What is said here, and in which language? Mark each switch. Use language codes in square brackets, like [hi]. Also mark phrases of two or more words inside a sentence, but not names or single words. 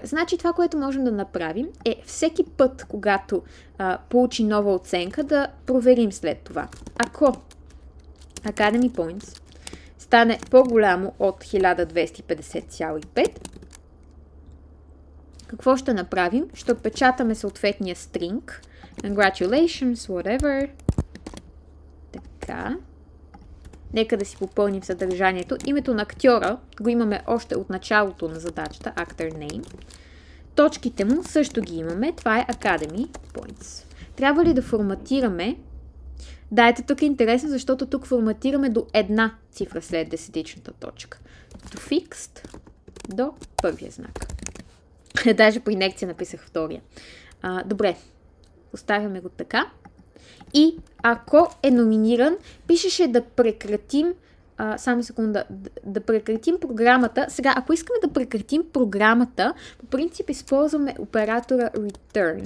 [bg] Значи това, което можем да направим е всеки път, когато получи нова оценка, да проверим след това. Ако Academy Points стане по-голямо от 1250,5, какво ще направим? Ще отпечатаме съответния string. [en] Congratulations, whatever. [bg] Така. Нека да си попълним съдържанието. Името на актьора го имаме още от началото на задачата, [en] actor name. [bg] Точките му също ги имаме. Това е Academy Points. Трябва ли да форматираме? Да, ето тук е интересно, защото тук форматираме до една цифра след десетичната точка. To fixed до първия знак. Даже по инекция написах втория. Добре, оставяме го така. И ако е номиниран, пишеше да прекратим, само секунда, да прекратим програмата. Сега, ако искаме да прекратим програмата, по принцип използваме оператора return.